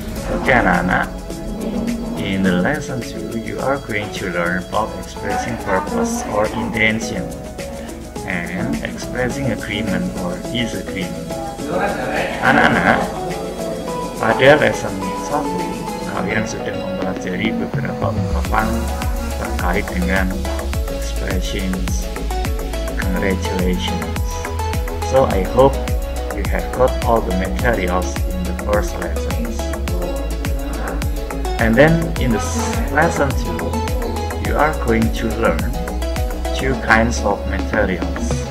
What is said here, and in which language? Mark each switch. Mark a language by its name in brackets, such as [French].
[Indonesian] Oke anak-anak, [English] in the lesson 2 you are going to learn about expressing purpose or intention and expressing agreement or disagreement. [Indonesian] Anak-anak, pada lesson 1 kalian sudah mempelajari beberapa ungkapan terkait dengan expressions. [English] Congratulations. So I hope you have got all the materials in the first lessons. And then in this lesson 2, you are going to learn two kinds of materials.